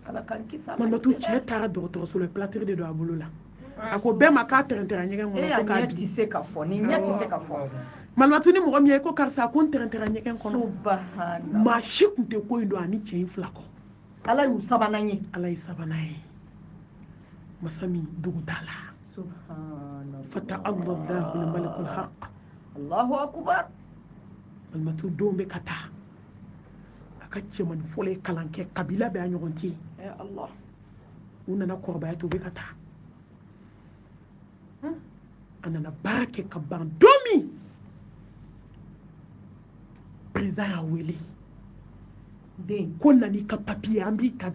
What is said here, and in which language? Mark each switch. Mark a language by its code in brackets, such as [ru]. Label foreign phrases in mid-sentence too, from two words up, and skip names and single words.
[bm] malimatu cɛ taara dɔgɔtɔrɔso la platiri de don a bolo la a ko bɛɛ ma k'a tɛrɛntɛrɛ ɲɛgɛn kɔnɔ ko k'a ɲɛ tɛ se ka fɔ ni ɲɛ tɛ se ka fɔ malimatu ni mɔgɔ min ye ko karisa ko n tɛrɛntɛrɛ ɲɛgɛn kɔnɔ subhanallah maa si tun tɛ ko in don ani cɛ in fila kɔ ala y'u sabanan ye ala ye sabanan ye masa min dugu t'a la subhanallah [ar] فتعالى الله الملك الحق الله أكبر [bm] malimatu denw bɛ ka taa a ka cɛmani fɔlɔ ye kalan kɛ kabila bɛ a ɲɔgɔn tɛ Allah u nana kɔrɔbaya to u bɛ ka taa a nana baara kɛ ka ban don min président y'a wele ko nani ka papier an b'i ta